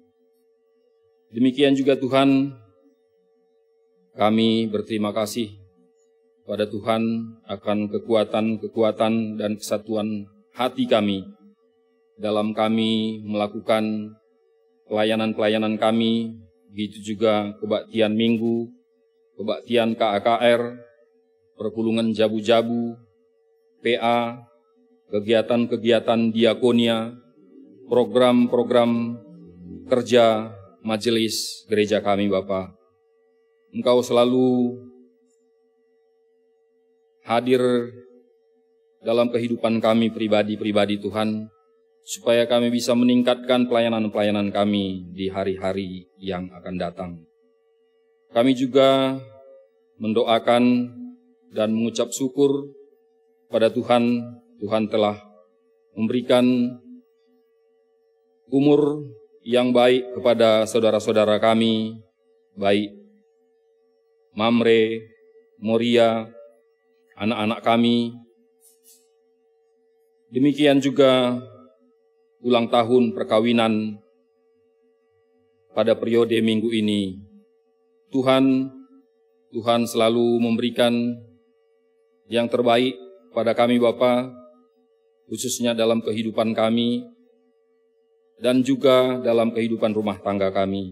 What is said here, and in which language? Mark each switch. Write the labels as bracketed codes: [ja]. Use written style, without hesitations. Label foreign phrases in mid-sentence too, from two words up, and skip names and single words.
[id] Demikian juga Tuhan, kami berterima kasih pada Tuhan akan kekuatan dan kesatuan hati kami dalam kami melakukan pelayanan-pelayanan kami, begitu juga kebaktian minggu, kebaktian KAKR, [btx] perpulungan jabu-jabu, [id] PA, kegiatan-kegiatan diakonia, program-program kerja majelis gereja kami Bapa. Engkau selalu hadir dalam kehidupan kami pribadi-pribadi Tuhan, supaya kami bisa meningkatkan pelayanan-pelayanan kami di hari-hari yang akan datang. Kami juga mendoakan dan mengucap syukur pada Tuhan. Tuhan telah memberikan umur yang baik kepada saudara-saudara kami, baik Mamre, Moria, anak-anak kami. Demikian juga ulang tahun perkawinan pada periode minggu ini. Tuhan selalu memberikan yang terbaik pada kami Bapa, khususnya dalam kehidupan kami dan juga dalam kehidupan rumah tangga kami.